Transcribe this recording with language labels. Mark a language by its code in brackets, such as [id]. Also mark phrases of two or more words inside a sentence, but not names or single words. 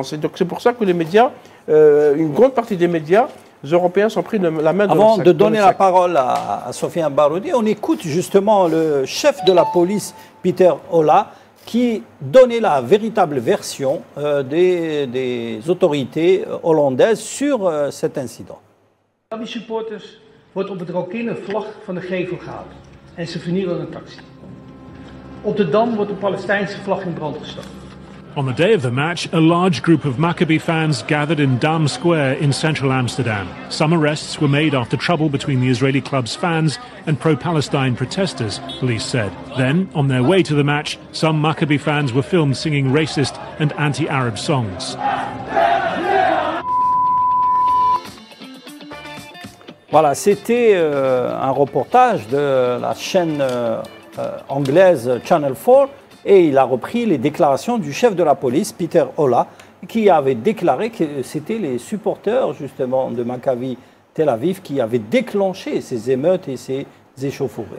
[fr] Et donc c'est pour ça que les médias, une grande partie des médias Européens sont pris la main dans le sac. Avant de donner la parole à Sofiane Baroudi, on écoute justement le chef de la police, Peter Ola, qui donnait la véritable version des autorités hollandaises sur cet incident. [nl] Die supporters wordt op het Rokin een vlag van de gevel gehaald en ze vernielen een taxi. Op de Dam wordt de Palestijnse vlag in brand gestoken. [en] On the day of the match, a large group of Maccabi fans gathered in Dam Square in central Amsterdam. Some arrests were made after trouble between the Israeli club's fans and pro-Palestine protesters, police said. Then, on their way to the match, some Maccabi fans were filmed singing racist and anti-Arab songs. [fr] Voilà, c'était un reportage de la chaîne anglaise Channel 4 et il a repris les déclarations du chef de la police, Peter Ola, qui avait déclaré que c'était les supporters justement de Maccabi Tel Aviv qui avaient déclenché ces émeutes et ces échauffourées.